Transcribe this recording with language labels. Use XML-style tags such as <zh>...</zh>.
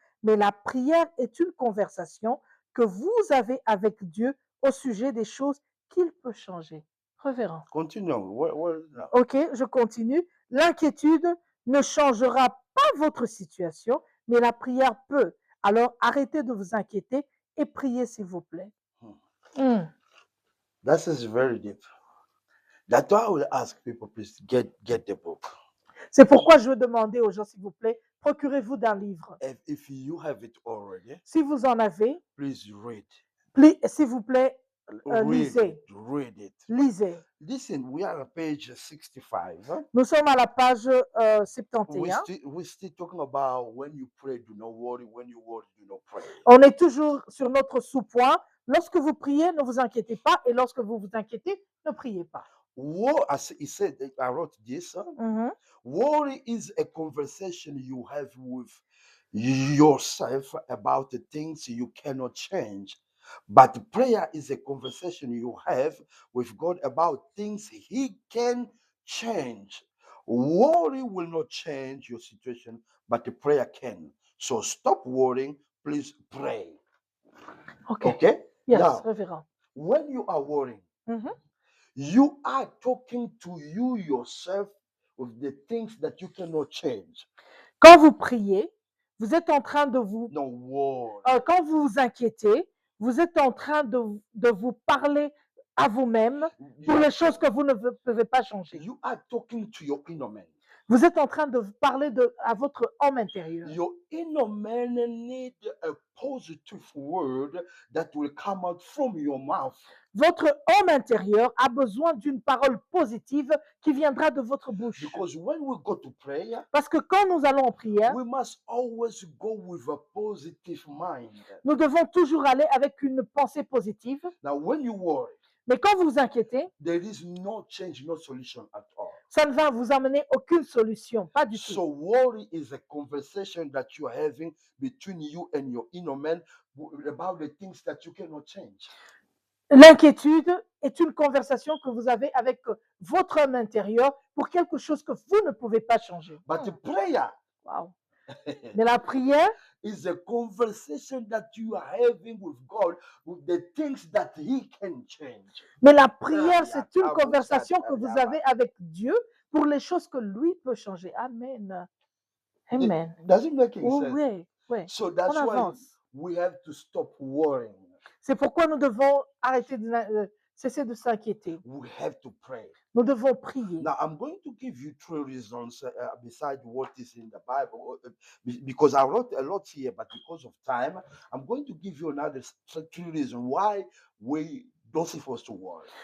<fr>Mais la prière est une conversation que vous avez avec Dieu au sujet des choses qu'il peut changer. Révérend.</fr> <en>continue. Now?</en> <fr>Ok, je continue. L'inquiétude ne changera pas votre situation, mais la prière peut. Alors arrêtez de vous inquiéter et priez s'il vous plaît.</fr> <en>That is very deep. That's why I will ask people, please get the book.</en> <fr>C'est pourquoi je veux demander aux gens, s'il vous plaît, procurez-vous d'un livre.</fr> <en>If you have it already,</en> <fr>Si vous en avez,</fr> <en>please read.</en> <fr>s'il vous plaît, lisez.</fr> <en>Read it.</en> <fr>Lisez.</fr> <en>Listen, we are at page 65.</en> <fr>Nous sommes à la page 71.</fr> <en>We're still talking about when you pray, do not worry. When you worry, do not pray.</en> <fr>On est toujours sur notre sous-point. Lorsque vous priez, ne vous inquiétez pas. Et lorsque vous vous inquiétez, ne priez pas.</fr> <en>As he said, I wrote this. Worry is a conversation you have with yourself about the things you cannot change. But prayer is a conversation you have with God about things He can change. Worry will not change your situation, but the prayer can. So stop worrying, please pray. Okay? Yes, Now,</en> <fr>révérend.</fr> <en>when you are worrying, you are talking to you yourself with the things that you cannot change.</en> <fr>Quand vous priez, vous êtes en train de vous...</fr> <en>No worry.</en> <fr>quand vous vous inquiétez, vous êtes en train de vous parler à vous-même pour les choses que vous ne pouvez pas changer.</fr> <en>You are talking to your inner man.</en> <fr>Vous êtes en train de parler à votre homme intérieur.</fr> <en>Your inner man need a positive word that will come out from your mouth.</en> <fr>Votre homme intérieur a besoin d'une parole positive qui viendra de votre bouche.</fr> <en>Because when we go to prayer,</en> <fr>parce que quand nous allons en prière,</fr> <en>we must always go with a positive mind.</en> <fr>Nous devons toujours aller avec une pensée positive.</fr> <en>Now, when you worry,</en> <fr>mais quand vous vous inquiétez,</fr> <en>there is no change, no solution at all.</en> <fr>Ça ne va vous amener aucune solution, pas du tout.</fr> <en>So worry is a conversation that you are having between you and your inner man about the things that you cannot change.</en> <fr>L'inquiétude est une conversation que vous avez avec votre homme intérieur pour quelque chose que vous ne pouvez pas changer.</fr> <en>But the prayer</en> <fr>Wow. Mais la prière,</fr> <en>is a conversation that you are having with God with the things that He can change.</en> <fr>mais la prière, c'est une conversation que vous avez avec Dieu pour les choses que lui peut changer. Amen. Amen.</fr> <en>Does it make Oh, sense?</en> <fr>oui, oui.</fr> <en>So that's</en> <fr>On</fr> <en>why</en> <fr>avance.</fr> <en>we have to stop worrying.</en> <fr>C'est pourquoi nous devons arrêter cesser de s'inquiéter.</fr> <en>We have to pray.</en> <fr>Nous devons prier.</fr> <en>Now, I'm going to give you 3 reasons besides what is in the Bible, because I wrote a lot here, but because of time, I'm going to give you another 3 reasons why we don't supposed to worry.</en>